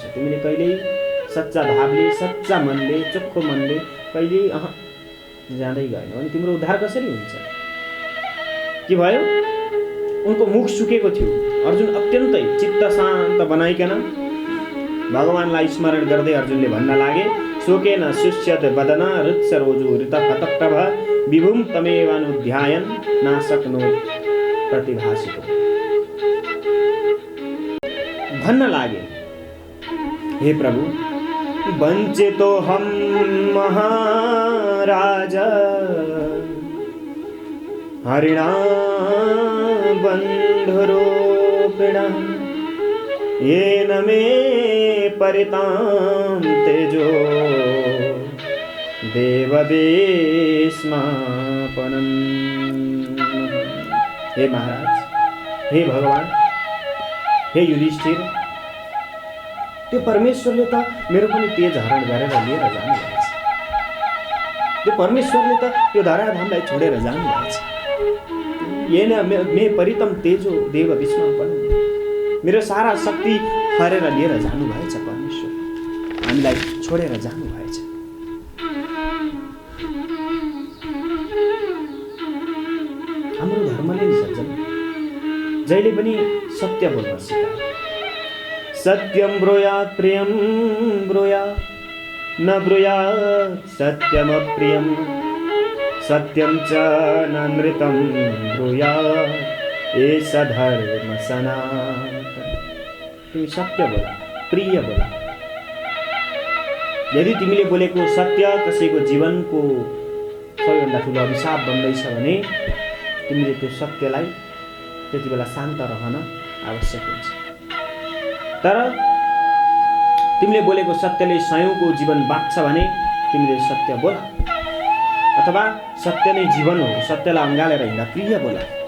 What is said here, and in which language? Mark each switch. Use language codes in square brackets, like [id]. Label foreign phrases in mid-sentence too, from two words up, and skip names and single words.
[ne] तिमीले कहिल्यै सच्चा भावले, सच्चा मनले, चोखो मनले कहिल्यै जाँदै गएनौ। अनि तिम्रो उद्धार कसरी हुन्छ? के भयो? उनको मुख सुकेको थियो। अर्जुन अत्यन्तै चित्त शान्त बनाइकन भगवानलाई स्मरण गर्दै अर्जुनले भन्न लागे, [sa] शोकेन शुष्यते वदन रुत्सरोजो ऋत हतप्रभ विभुम तमेवानुध्यायन् न शक्नोत् प्रतिभासितो। [ne] भन्न लागे, हे प्रभु, [sa] वञ्चितोऽहं महाराज हरिणा बन्धुरूपिणा येन मे परितां तेजो देवदेस्मापनम्। [ne] हे महाराज, हे भगवान, हे युधिष्ठिर, त्यो परमेश्वरले त मेरो पनि तेज हरण गरेर लिएर जानुभएछ। त्यो परमेश्वरले त यो धराधामलाई छोडेर जानुभएछ। [sa] येन मे परितम तेजो देव विस्मापन, [ne] मेरो सारा शक्ति हरेर लिएर जानुभएछ परमेश्वर, हामीलाई छोडेर जानुभएछ। हाम्रो धर्मले नि सज्जन जहिले पनि सत्य बोल्न सिकायो। [sa] सत्यं ब्रूयात् प्रियं ब्रूयात् न ब्रूयात् सत्यमप्रियं, सत्यं च नमृतं ब्रूयात् एष धर्म सनातन। [ne] तिमी सत्य बोला, प्रिय बोला। यदि तिमीले बोलेको सत्य कसैको जीवनको सबैभन्दा ठुलो अभिशाप बन्दैछ भने तिमीले त्यो सत्यलाई त्यति बेला शान्त रहन आवश्यक हुन्छ। तर तिमीले बोलेको सत्यले सयौंको जीवन बाँच्छ भने तिमीले सत्य बोला, अथवा सत्य नै जीवन हो, सत्यलाई अँगालेर हिँड्दा प्रिय बोला।